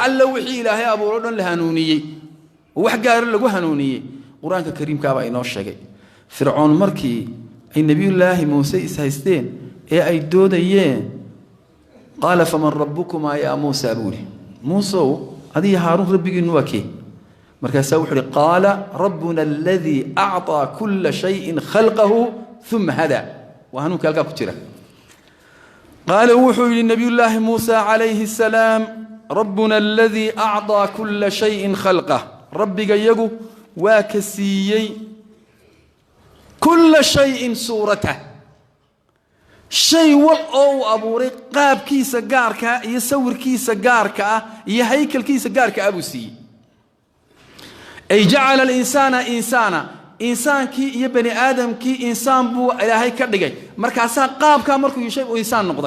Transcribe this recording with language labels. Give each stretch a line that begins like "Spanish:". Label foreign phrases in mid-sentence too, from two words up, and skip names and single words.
Somali: alla wixii ilaahay abuuro dhan la hanuuniyay wax gaar lagu hanuuniyay quraanka kariimka baa inoo sheegay fircoon markii ay nabiyullaahi muuse is haysteen ee ay doodayeen
Arabic: قال فمن ربكما يا موسى
Somali: buuli muusa adii haarun rabbigiinu waa kee markaas wuxuu yiri
Arabic: قال ربنا الذي أعطى كل شيء خلقه ثم هدى
Somali: wa hanuunka halka ku jira qaala wuxuu yiri nabiyullaahi muusa
Arabic: عليه السلام ربنا الذي أعطى كل شيء خلقه
Somali: rabbiga yagu waa ka siiyay
Arabic: كل شيء
Somali: suratahu shay wal oo abuuray qaabkiisa gaarka iyo sawirkiisa gaarka ah iyo haykalkiisa gaarka ah buu siiyay ay
Arabic: جعل الإنسان
Somali: insaanki iyo bani aadamki insaan buu ilaahay ka dhigay markaas qaabka markuu yeeshay uu insaan noqday